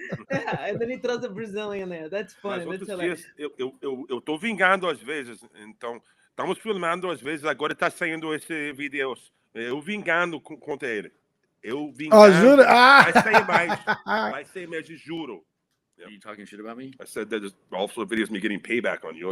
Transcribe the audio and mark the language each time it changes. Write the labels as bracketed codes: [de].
[en] And then he throws a Brazilian there. That's funny. [pt] Mas [en] That's [pt] outros dias, eu tô vingando às vezes, então estamos filmando às vezes, agora tá saindo esse vídeo, eu vingando contra ele. Eu vingando. Jura? Vai sair mais. Vai sair mais, juro. [en] Are you talking shit about me? I said that there's also videos of me getting payback on you.